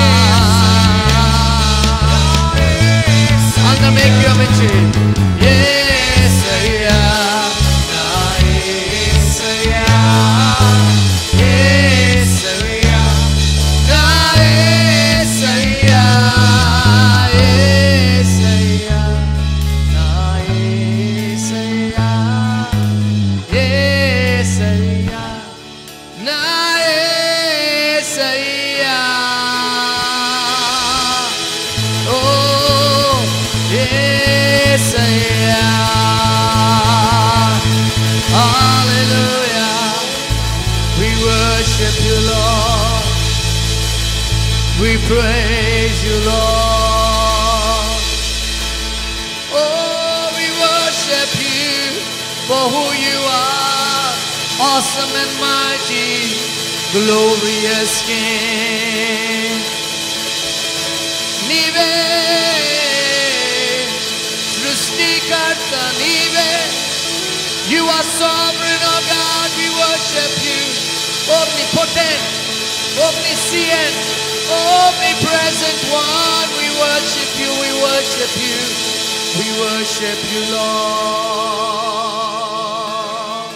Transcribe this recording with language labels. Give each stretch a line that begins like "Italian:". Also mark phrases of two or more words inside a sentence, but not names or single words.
Telugu: అందరం ఏకీభవించి యేసయ్యా నా యేసయ్యా యేసయ్యా నా యేసయ్యా యేసయ్యా నా యేసయ్యా యేసయ్యా నా యేసయ్యా. ఓ యేసయ్యా hallelujah.
English: We worship you Lord, we praise you Lord. Oh, we worship you for who you are, awesome and mighty, glorious King.
Telugu: నీవే సృష్టికర్త నీవే.
English: You are sovereign, oh God, we worship you. Omnipotent, omniscient, omnipresent one, we worship you, we worship you, we worship you, Lord.